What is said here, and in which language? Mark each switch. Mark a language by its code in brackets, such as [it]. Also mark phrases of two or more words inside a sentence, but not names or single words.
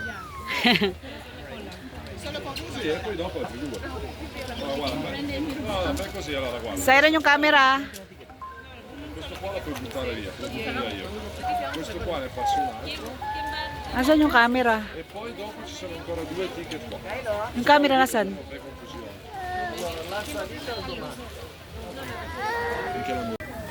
[it] Sì, e poi dopo altri due. No, guarda, fai così allora, guarda. [tl] Siron yung camera. [it] Questo qua lo puoi buttare via, lo butto via io. Questo qua ne passo un altro. [tl] Nasaan yung camera? [it] E poi dopo ci sono ancora due ticket qua. [tl] Yung camera nasan? [it] Fai confusione. Finché non